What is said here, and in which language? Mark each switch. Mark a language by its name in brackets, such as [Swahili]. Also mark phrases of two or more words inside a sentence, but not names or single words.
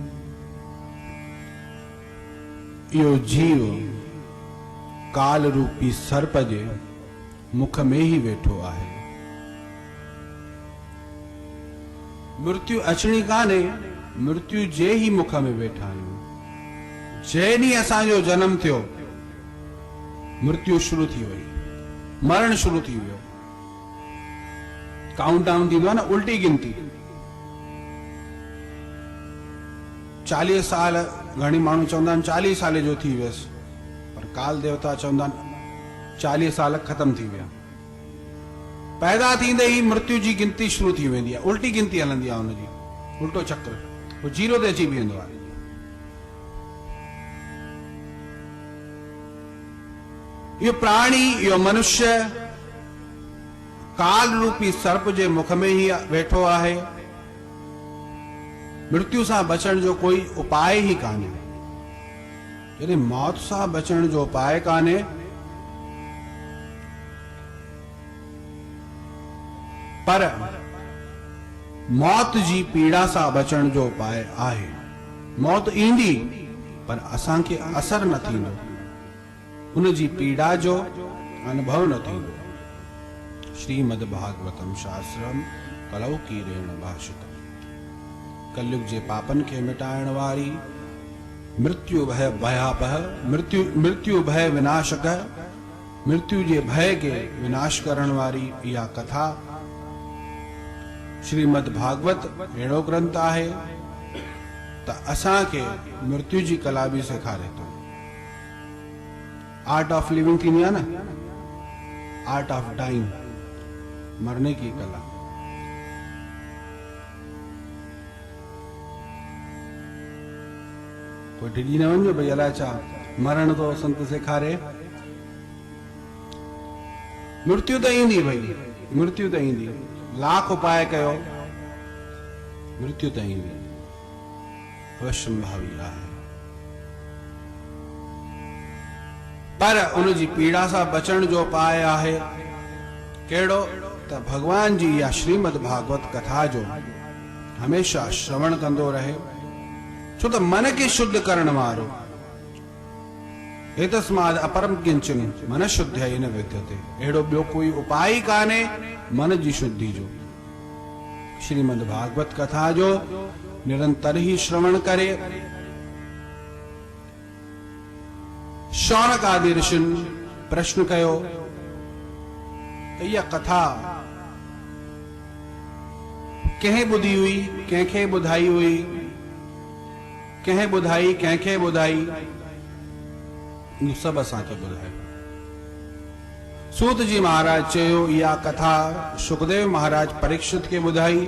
[Sindhi] यो जीव काल रूपी सर्प जे मुख में ही वेठो आहे। मृत्यु अचणी काने, मृत्यु जे ही मुख में वेठा आहियूं। जे ॾींहुं असांजो जन्म थियो मृत्यु शुरू थी वई, मरण शुरू थी वियो। [English] count down [Sindhi] थींदो आहे न, उल्टी गिनती। 40 साल घणी माण्हू चवंदा आहिनि 40 साल जो थी वियसि, पर काल देवता चवंदा आहिनि 40 साल खत्म थी विया। पैदा थींदे ही मृत्यु जी गिनती शुरू थी वेंदी आहे, उल्टी गिनती हलंदी आहे हुनजी, उल्टो चक्र, वो जीरो ते अची बीहंदो आहे। यो प्राणी, यो मनुष्य काल रूपी सर्प जे मुख में ही वेठो आहे। मृत्यु सां बचण जो कोई उपाय ही कान्हे। यदि मौत सां बचण जो उपाय कान्हे, पर मौत जी पीड़ा सां बचण जो उपाय आहे। मौत ईंदी पर असांखे असर न थींदो, उन जी पीड़ा जो अनुभव न थींदो। [Sanskrit] श्रीमद्भागवतं शास्त्रम कलौ कीरेण भाषितम्। [Sindhi] कलयुग जे पापन के मिटाइण वारी, मृत्यु भय भयापह, मृत्यु भय विनाशक, मृत्यु जे भय के विनाश करण वारी इहा कथा श्रीमद भागवत अहिड़ो ग्रंथ आहे त असां के मृत्यु जी कला भी सेखारे थो। [English] art of living [Sindhi] थींदी आहे न, [English] art of dying, [Hindi] मरने की कला। [Sindhi] कोई डिॼी न वञो भई अलाए छा मरण तो संत सेखारे। मृत्यु तो ईंदी भई, मृत्यु तो ईंदी, लाख उपाय कयो, मृत्यु तो ईंदी, अवश्यंभावी आहे। पर उन जी पीड़ा सां बचण जो उपाय आहे कहिड़ो त भगवान जी या श्रीमद भागवत कथा जो हमेशा श्रवण कंदो रहे, छो त मन के शुद्ध करण वारो [Sanskrit] एतस्माद् अपरम किंचन मन शुद्धय न विद्यते। [Sindhi] अहिड़ो ॿियो कोई उपाय कान्हे मन जी शुद्धि जो। श्रीमद भागवत कथा जो निरंतर ही श्रवण करे। शौनक आदि ऋषिन प्रश्न कयो त इहा कथा कंहिं ॿुधी हुई, कंहिंखे ॿुधाई हुई, कंहिं ॿुधाई, कंहिंखे ॿुधाई, सभु असांखे ॿुधायो। सूत जी महाराज चयो इहा कथा सुखदेव महाराज परीक्षित खे ॿुधाई।